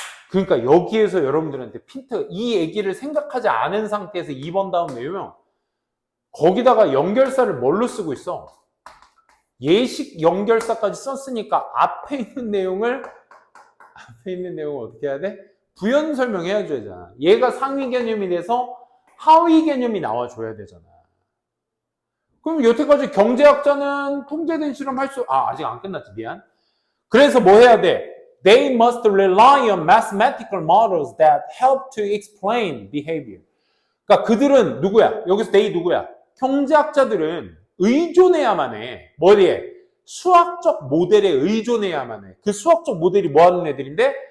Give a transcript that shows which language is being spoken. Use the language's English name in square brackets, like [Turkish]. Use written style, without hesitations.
[Korean] 그러니까 여기에서 여러분들한테 이 얘기를 생각하지 않은 상태에서 2번 다음 내용 거기다가 연결사를 뭘로 쓰고 있어? 예식 연결사까지 썼으니까 앞에 있는 내용을 앞에 있는 내용을 어떻게 해야 돼? 부연 설명해야 되잖아. 얘가 상위 개념이 돼서 하위 개념이 나와줘야 되잖아. 그럼 여태까지 경제학자는 통제된 실험 아직 안 끝났지. 미안. 그래서 뭐 해야 돼? [English] They must rely on mathematical models that help to explain behavior. [Korean] 그러니까 그들은 누구야? 여기서 they 누구야? 경제학자들은 의존해야만 해. 뭐에? 수학적 모델에 의존해야만 해. 그 수학적 모델이 뭐 하는 애들인데?